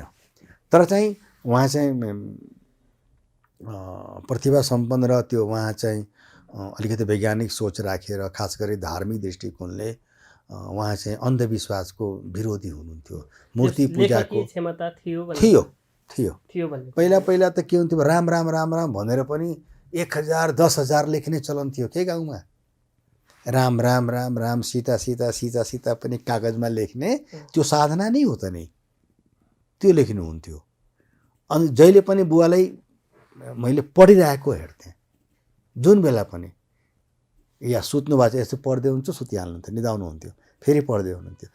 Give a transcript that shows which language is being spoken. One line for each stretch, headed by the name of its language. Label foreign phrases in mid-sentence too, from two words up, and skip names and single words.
Nepali: तर चाहिँ उहाँ चाहिँ प्रतिभा सम्पन्न र त्यो उहाँ चाहिँ अलिकति वैज्ञानिक सोच राखेर खास गरी धार्मिक दृष्टिकोणले उहाँ चाहिँ अन्धविश्वासको विरोधी हुनुहुन्थ्यो। मूर्ति पूजाको क्षमता थियो पहिला त के हुन्थ्यो, राम राम राम राम भनेर पनि 1000 10,000 लेख्ने चलन थियो के गाउँमा। राम राम राम राम सीता सीता सीता सीता पनि कागजमा लेख्ने त्यो साधना नै हो त नि, त्यो लेख्नुहुन्थ्यो। अनि जहिले पनि बुवालाई मैले पढिरहेको हेर्थेँ, जुन बेला पनि या सुत्नु भएको छ यस्तो पढ्दै हुन्छ, सुतिहाल्नुहुन्थ्यो, निदाउनुहुन्थ्यो, फेरि पढ्दै हुनुहुन्थ्यो।